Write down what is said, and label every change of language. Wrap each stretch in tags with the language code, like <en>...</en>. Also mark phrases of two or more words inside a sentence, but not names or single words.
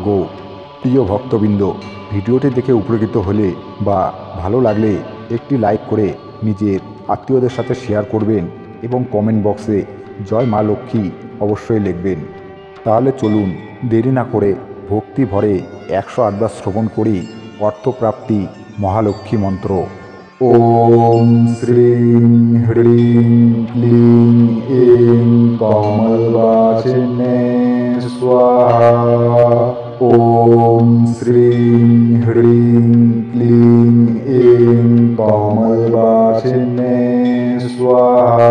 <bn>প্রিয় ভক্তবৃন্দ, ভিডিওটি দেখে উপকৃত হলে বা ভালো লাগলে একটি লাইক করে নিজের আত্মীয়দের সাথে শেয়ার করবেন এবং কমেন্ট বক্সে জয় মা লক্ষ্মী অবশ্যই লিখবেন। তাহলে চলুন দেরি না করে ভক্তি ভরে 108 বার শ্রবণ করি অর্থপ্রাপ্তি মহালক্ষ্মী মন্ত্র।</bn> <sa>ওম শ্রীং হ্রিং ক্লিং এং কমলবাসিনে স্বাহা। ওম শ্রীং হ্রিং ক্লিং এং কমলবাসিনে স্বাহা।</sa>